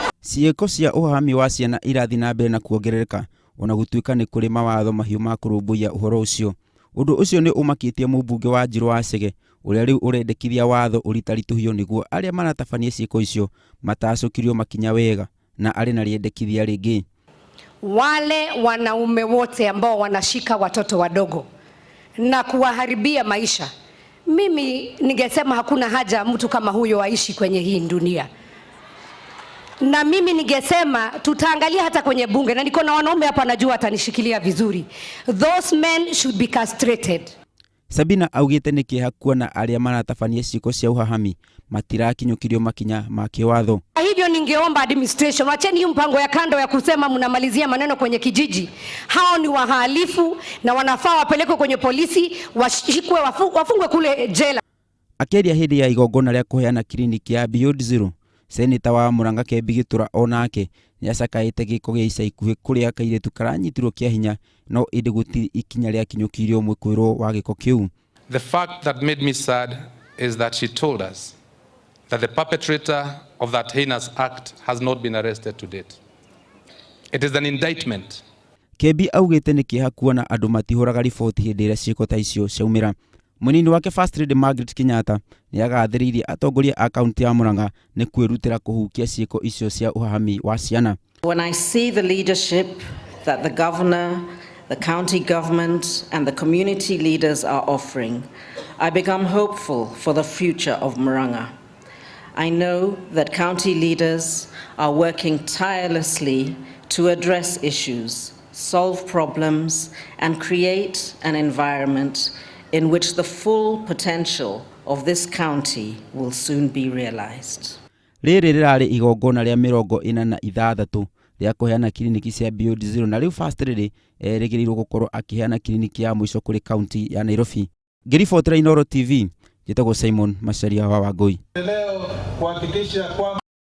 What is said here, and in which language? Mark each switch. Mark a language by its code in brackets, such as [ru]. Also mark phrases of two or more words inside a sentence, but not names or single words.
[ki] Ciĩko cia ahahami wa ciana irathi na mbere na kuongerereka ona gũtuĩka nĩ kũrĩ mawatho mahiũ ma kũrũmbũiya ũhoro ũcio. Ũndũ ũcio nĩ ũmakĩtie Mumbunge wa Gitura Chege ũrĩa rĩu ũrendekithia watho ũritaritũhio nĩguo arĩa maratabania ciĩko icio matacũkirio makinya wega na arĩ na rĩendekithia rĩngĩ. [sw] Wale wanaume wote ambao wanashika watoto wadogo na kuwaharibia maisha, mimi ningesema hakuna haja mtu kama huyo aishi kwenye hii dunia. Na mimi ningesema tutaangalia hata kwenye bunge, na niko na wanaume hapa najua atanishikilia vizuri. [en] Those men should be castrated. [ki] Sabina augite nĩ kĩeha kuona arĩa maratabania ciĩko cia ahahami matirakinyũkirio makinya ma kĩwatho. [sw] Hivyo ningeomba administration wacheni hii mpango ya kando ya kusema mnamalizia maneno kwenye kijiji. Hao ni wahalifu na wanafaa wapelekwe kwenye polisi, washikwe, wafungwe kule jela. [ki] Akĩaria hĩndĩ ya igongona rĩa kũheana kliniki ya Beyond Zero, Seneta wa Murang'a Kembi Gitura onake nĩacakaĩte gĩko gĩa ica ikuhĩ kũrĩa kairĩtu karanyitirwo kĩa hinya no ĩndĩ gũtirĩ ikinya rĩakinyũkirio mwĩkũĩrwo wa gĩko kĩu. [en] The fact that made me sad is that she told us that the perpetrator of that heinous act has not been arrested to date. It is an indictment. [ki] Kembi augĩte nĩ kĩeha kuona andũ matihũraga riboti hĩndĩ ĩrĩa ciĩko ta icio ciaumĩra. Mũnini wake First Lady Margaret Kenyatta nĩ agathĩrĩirie atongoria a kaunti ya Murang'a nĩ kwĩrutĩra kũhukia ciĩko icio cia ahahami wa ciana. [en] When I see the leadership that the governor, the county government and the community leaders are offering, I become hopeful for the future of Murang'a. I know that county leaders are working tirelessly to address issues, solve problems and create an environment in which the full potential of this county will soon be realized. [ki] Rĩrĩ rĩrarĩ igongona rĩa 46 rĩa kũheana kliniki cia Beyond Zero na rĩu First Lady erĩgĩrĩirwo gũkorwo akĩheana kliniki ya mũico kũrĩ kaunti ya Nairobi. Ngĩribotera Inooro TV, njĩtagwo Simon Macharia wa Wangũi. [sw] Leo kuhakikisha kwamba